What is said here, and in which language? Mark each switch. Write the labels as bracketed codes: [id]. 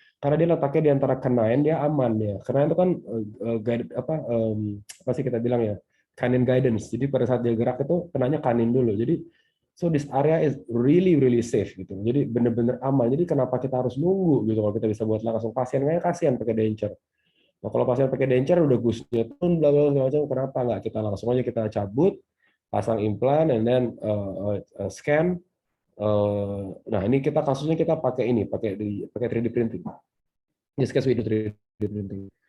[id] Karena dia letaknya di antara canine, dia aman ya. Karena itu kan apa sih kita bilang ya, canine guidance. Jadi pada saat dia gerak itu kenanya kanin dulu. [en] Jadi so this area is really really safe gitu. [id] Jadi benar-benar aman. Jadi kenapa kita harus nunggu gitu kalau kita bisa buat langsung? Pasien kayak kasihan pakai denture. Nah, kalau pasien pakai denture udah gusnya pun bla bla macam, kenapa nggak kita langsung aja kita cabut, pasang implan, [en] and then scan. [id] Nah ini kita kasusnya kita pakai 3D printing. [en] This case we do 3D printing.